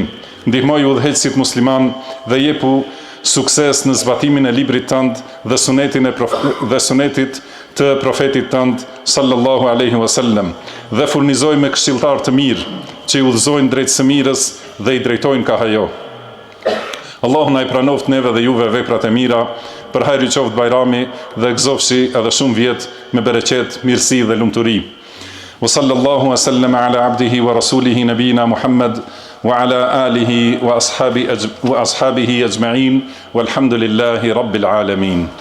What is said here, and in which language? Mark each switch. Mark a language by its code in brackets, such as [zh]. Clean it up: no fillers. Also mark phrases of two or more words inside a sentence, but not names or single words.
[sq] Ndihmoj udhëheqësit musliman dhe jepu sukses në zbatimin e librit tënd dhe sunetit të profetit tënd [ar] صلى الله عليه وسلم [sq] dhe furnizoj me këshilltar të mirë që i udhëzojnë drejt së mirës dhe i drejtojnë ka hajo. Allahu na i pranoft neve dhe juve veprat e mira për hajri qoftë Bajrami dhe gëzofshi edhe shumë vjet me bereqet, mirësi dhe lumturi. [ar] وصلى الله وسلم على عبده ورسوله نبينا محمد وعلى آله وأصحابه أجمعين والحمد لله رب العالمين.